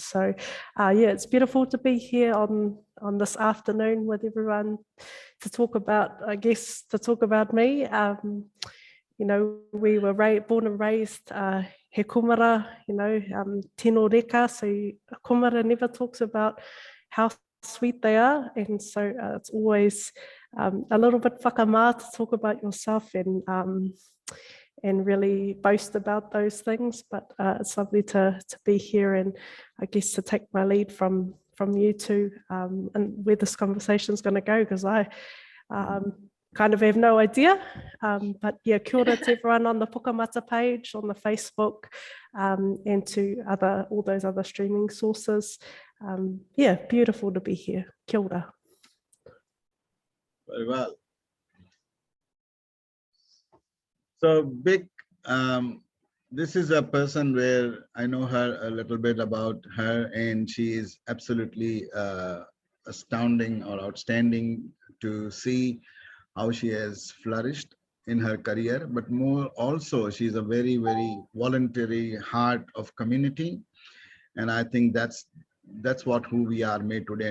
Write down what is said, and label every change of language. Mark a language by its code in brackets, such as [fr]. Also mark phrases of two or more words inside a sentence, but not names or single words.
[en] So it's beautiful to be here on this afternoon with everyone to talk about me. We were born and raised [mi] he kumara, tino reka, [en] so kumara never talks about how sweet they are, and so it's always a little bit whakamā to talk about yourself and really boast about those things, but it's lovely to be here and I guess to take my lead from you two and where this conversation is going to go, because I kind of have no idea, but yeah, [mi] kia ora [en] to everyone on the Pukamata page, on the Facebook, and to all those other streaming sources. Beautiful to be here. [mi] Kia ora. [en] Very well. So Vic, this is a person where I know her a little bit about her, and she is absolutely astounding or outstanding to see how she has flourished in her career, but more also she's a very voluntary heart of community, and I think that's who we are made today.